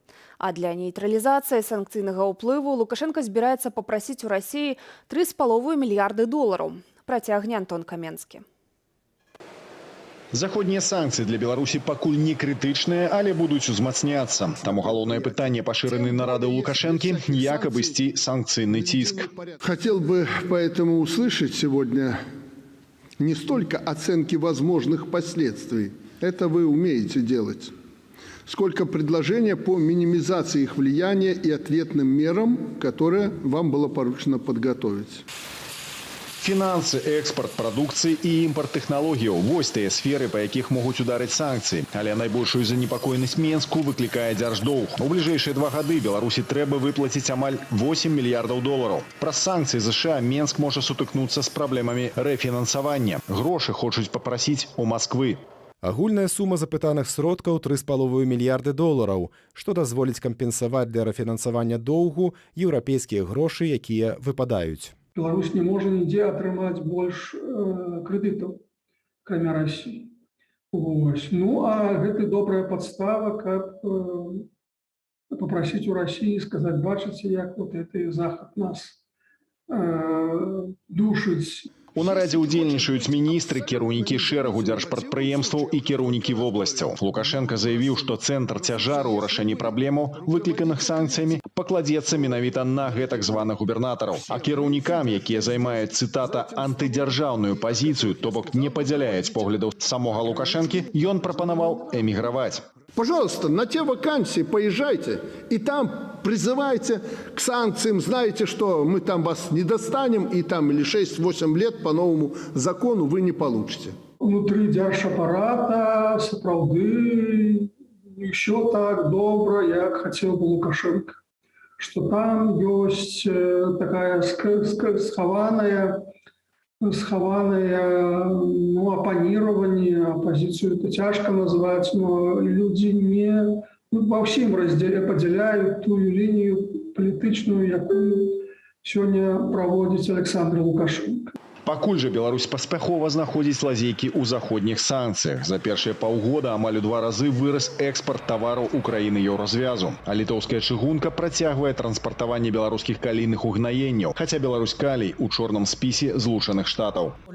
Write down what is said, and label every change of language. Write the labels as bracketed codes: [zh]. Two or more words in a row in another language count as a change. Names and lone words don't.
[be] А для нейтралізацыі санкцыйнага ўплыву Лукашенко збіраецца папрасіць у Расіі $3,5 мільярды. Працягне Антон Каменскі. Заходнія санкцыі для Беларусі пакуль не крытычныя, але будуць узмацняцца. Таму галоўнае пытанне пашыранай нарады ў Лукашэнкі – як абысці санкцыйны ціск. [ru] Хотел бы поэтому услышать сегодня не столько оценки возможных последствий, это вы умеете делать, сколько предложения по минимизации их влияния и ответным мерам, которые вам было поручено подготовить. [be] Фінансы, экспорт прадукцыі і імпорт тэхналогіяў – вось тыя сферы, па якіх могуць ударыць санкцыі. Але найбольшую занепакоенасць Менску выклікае дзярждоўг. У бліжэйшыя 2 гады Беларусі трэба выплаціць амаль $8 мільярдаў. Праз санкцыі США Менск можа сутыкнуцца з праблемамі рэфінансавання. Грошы хочуць папрасіць у Масквы. Агульная сума запытаных сродкаў $3,5 мільярды, што дазволіць кампенсаваць для рэфінансавання доўгу еўрапейскія грошы, якія выпадаюць. Беларусь не можа нідзе атрымаць больш крэдытаў, акрамя России. Ну, а гэта добрая подстава, каб [ru] попросить у России, сказать, [be] бачыце, як [ru] вот это [be] Захад нас душыць. У нарадзе ўдзельнічаюць міністры, кіраўнікі шэрагу дзяржпрадпрыемстваў і кіраўнікі вобласцяў. Лукашенко заявіў, што цэнтр цяжару ў рашэнні праблемаў, выкліканых санкцыямі, пакладзецца менавіта на гэтак званых губернатараў. А кіраўнікам, якія займаюць, цытата, антыдзяржаўную пазіцыю, то бок не падзяляюць поглядаў самога Лукашэнкі, ён прапанаваў эміграваць. [ru] Пожалуйста, на те вакансии поезжайте и там призывайте к санкциям. Знаете, что мы там вас не достанем, и там или 6-8 лет по новому закону вы не получите. [be] Внутри дзяржапарата сапраўды еще так добра, як [ru] хотел бы [be] Лукашенко. [ru] Что там есть такая схаванное оппонирование, оппозицию это тяжко назвать, но люди не во всем разделе поделяют ту линию политичную, якую сегодня проводит Александр Лукашенко. [be] Пакуль жа Беларусь паспяхова знаходзіць лазейкі ў заходніх санкцыях. За першыя паўгода амаль у 2 разы вырас экспарт тавараў у краіны Еўразвязу. А літоўская чыгунка працягвае транспартаванне беларускіх калійных угнаенняў, хаця Беларусь калій у чорным спісе Злучаных Штатаў.